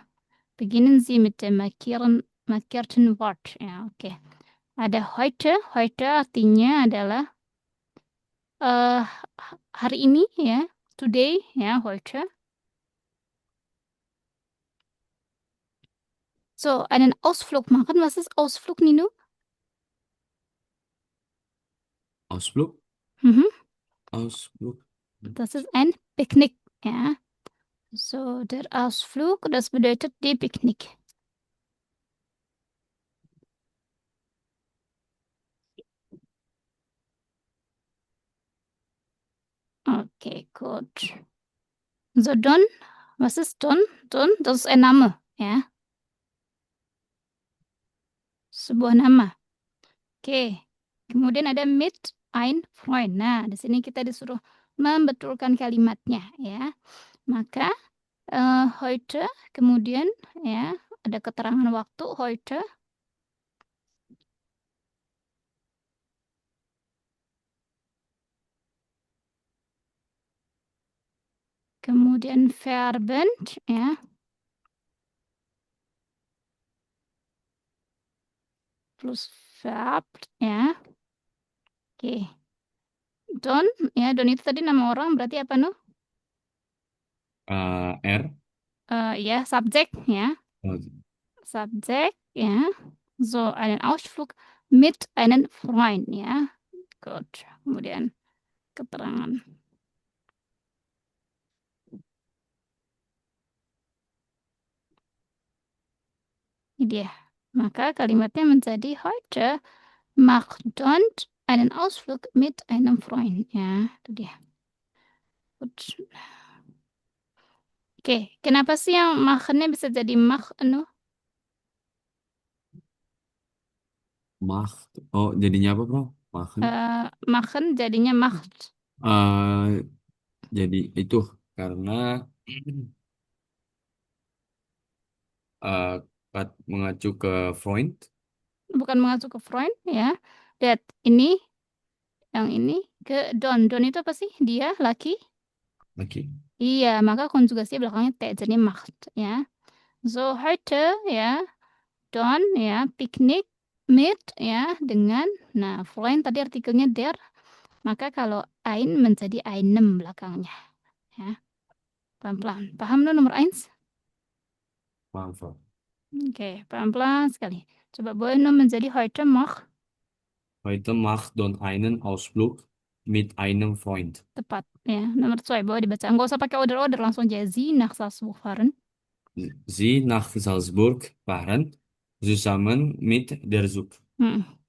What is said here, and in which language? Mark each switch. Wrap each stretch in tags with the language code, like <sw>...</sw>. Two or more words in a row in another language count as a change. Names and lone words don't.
<de>Beginnen Sie mit dem markierten Wort,</de> <id>ya, oke. Ada heute, heute artinya adalah eh hari ini, ya, today, ya,</id> <de>heute. So, einen Ausflug machen. Was ist Ausflug, Nino? Ausflug, Mhm. Ausflug. Das ist ein Picknick, ja. So, der Ausflug, das bedeutet die Picknick. Okay, gut. So, Don, was ist Don? Don, das ist ein Name,</de> <id>ya. Sebuah nama. Oke. Kemudian ada</id> <de>mit ein Freund.</de> <id>Nah, di sini kita disuruh membetulkan kalimatnya, ya. Maka heute, kemudian ya, ada keterangan waktu heute. Kemudian Verben, ya. Plus verb, ya. Oke. Don, ya, Don itu tadi nama orang, berarti apa, nu? R. Ya, subjek, ya. Oh, Subjek, ya.</id> <de>So, einen Ausflug mit einem Freund, ya. Gut.</de> <id>Kemudian keterangan. Ini dia. Maka kalimatnya menjadi</id> <de>heute macht Don einen Ausflug mit einem Freund.</de> <id>Ya, itu dia. Gut. Oke, kenapa sih yang machennya bisa jadi mach, anu?</id> <de>Macht.</de> <id>Oh, jadinya apa, bro?</id> <de>Machen.</de> <id>Machen jadinya macht. Eh, jadi itu karena eh, mengacu ke Freund. Bukan mengacu ke Freund, ya. Lihat, ini, yang ini, ke Don. Don itu apa sih? Dia, laki? Oke. Iya, maka konjugasi belakangnya T, jadi macht, ya. So, heute, ya, Don, ya, Piknik, mit, ya, dengan, nah, Freund tadi artikelnya der, maka kalau ein menjadi einem belakangnya, ya. Pelan-pelan. Paham lo nomor 1? Paham, Frau. Oke, pelan-pelan sekali. Coba boleh no menjadi</id> <de>heute mach. Heute macht Don einen Ausflug mit einem Freund.</de> <id>Tepat, ya. Nomor 2, boleh dibaca. Nggak usah pakai order-order, langsung aja.</id> <de>Sie nach Salzburg fahren. Sie nach Salzburg fahren, zusammen mit der Zug. Hmm.</de>